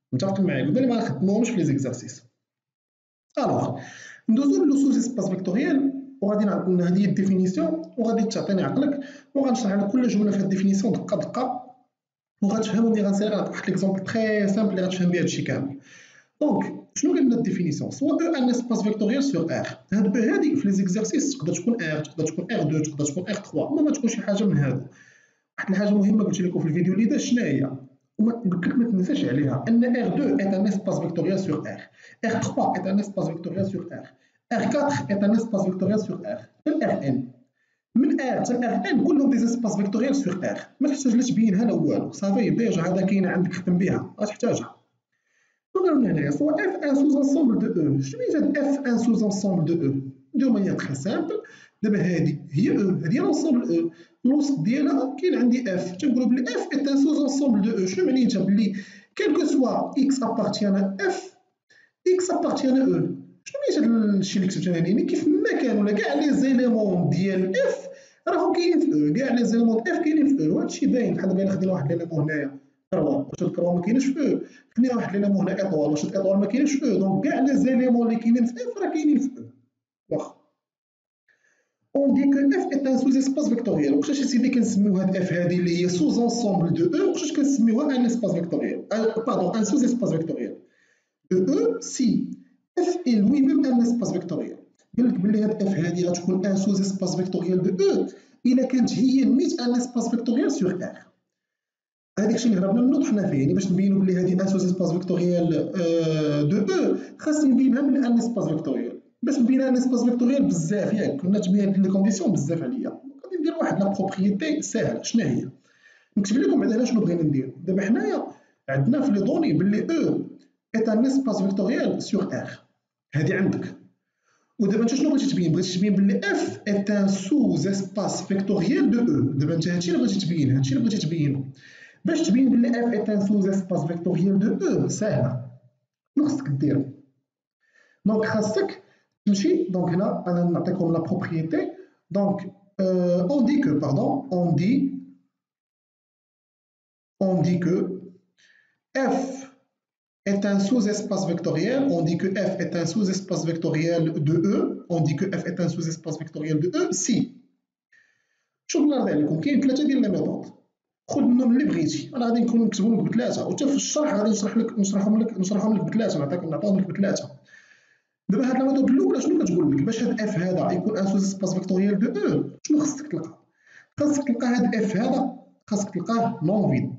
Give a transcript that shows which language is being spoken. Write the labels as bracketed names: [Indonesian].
[Arabic] متفقين معايا؟ قلنا لي ما نخدموهمش في لي زيكزارسيس. الوغ ندوزو لو سوز اسباس فيكتوريال، وغادي نعطينا هذه هي الديفينيسيون، وغادي تعطيني عقلك، وغنشرح لك كل جمله في هذه الديفينيسيون دقه دقه، وغتفهموا. ملي غنسالي غنعطيك واحد ليكزومبل تري سامبل اللي غتفهم بيه هادشي كامل. دونك شنو قال لنا الديفينيسيون؟ سوا او ان اسباس فيكتوريال سور ار. هاد او هادي في لي زيكزارسيس تقدر تكون ار، تقدر تكون ار 2، تقدر تكون ار 3، ما تكون شي حاجه من هادو. واحد الحاجه مهمه قلت لكم في الفيديو اللي داز شنو هي، قلت لك ما تنساش عليها، ان R2 est un espace vectoriel sur R, R3 est un espace vectoriel sur R, R4 est un espace vectoriel sur R. Rn من R حتى Rn كلهم دي اسباس فيكتوريال سور R، ما تحتاج لا تبينها لا والو، صافي ديجا هذا كاينه عندك خدم بها غتحتاجها. قالوا لنا هنايا سوا F ان سوز انسومبل دو E. شنو هي F ان سوز انسومبل دو E؟ نديرو مانيير تري سامبل. دابا هادي هي E، هادي لونسومبل E، الوسط ديالها كاين عندي F، تنقولو بلي F est un sous-ensemble de E. شنو معنيتها؟ بلي كيل كو سوا X appartient à F، X appartient à E. شنو معنيت هادشي اللي كتبت هنا؟ يعني كيف ما كانوا ولا كاع لي زيليمون ديال F راهم كاينين في E، كاع لي زيليمون ديال F كاينين في E، وهادشي باين. بحال دابا الا خدينا واحد ليليمون هنايا كروا، واش هاد الكروا ما كايناش في E؟ خدينا واحد ليليمون هنا ايطوال، واش هاد ايطوال ما كاينش في E؟ دونك كاع لي زيليمون اللي كاينين في F راه كاينين في E. [French] واخا on dit que F est un sous-espace vectoriel. وقتاش سيدي كنسميو هاد F هادي اللي هي sous ensemble de E، وقتاش كنسميوها un espace vectoriel، pardon un sous-espace vectoriel de E si F est lui-même un espace vectoriel. [Arabic] قال لك بلي هاد F هادي غتكون un sous-espace vectoriel de E إلا كانت هي نيت un espace vectoriel sur R. هذاك الشيء اللي هربنا منه طحنا فيه، يعني باش نبينوا بلي هادي ان سوز اسباس فيكتوريال دو او خاص نبينها من ان اسباس فيكتوريال. باش نبينها ان اسباس فيكتوريال بزاف ياك، كنا تبين لي كونديسيون بزاف عليا. غادي ندير واحد لا بروبريتي ساهله. شنو هي؟ نكتب لكم بعدا شنو بغينا ندير. دابا حنايا عندنا في لي دوني بلي او ايت ان اسباس فيكتوريال سور ار، هادي عندك. ودابا انت شنو بغيتي تبين؟ بغيتي تبين بلي اف ايت ان سوز اسباس فيكتوريال دو او. دابا انت هادشي اللي بغيتي تبين، هادشي اللي بغيتي تبينو. [French] باش تبين بلي اف est un sous-espace vectoriel de E ساهله. [Arabic] شنو خصك دير؟ دونك خاصك تمشي، دونك هنا انا نعطيكم لا بروبريتي. [French] دونك on dit que pardon on dit que F est un sous-espace vectoriel. On dit que F est un sous-espace vectoriel de E. On dit que F est un sous-espace vectoriel de E si. [Arabic] شوف الله يرضي عليكم، كاين ثلاثه ديال لي ميثود، خذ منهم اللي بغيتي. انا غادي نكون نكتبهم لك بثلاثه، وحتى في الشرح غادي نشرحهم لك بثلاثه، نعطيهم لك بثلاثه. دابا هاد لا ميثود الاولى شنو كتقول لك؟ باش هاد اف هذا يكون ان سوز اسباس فيكتوريال دو او، شنو خصك تلقى؟ خاصك تلقى هاد اف هذا، خاصك تلقاه نون فيد.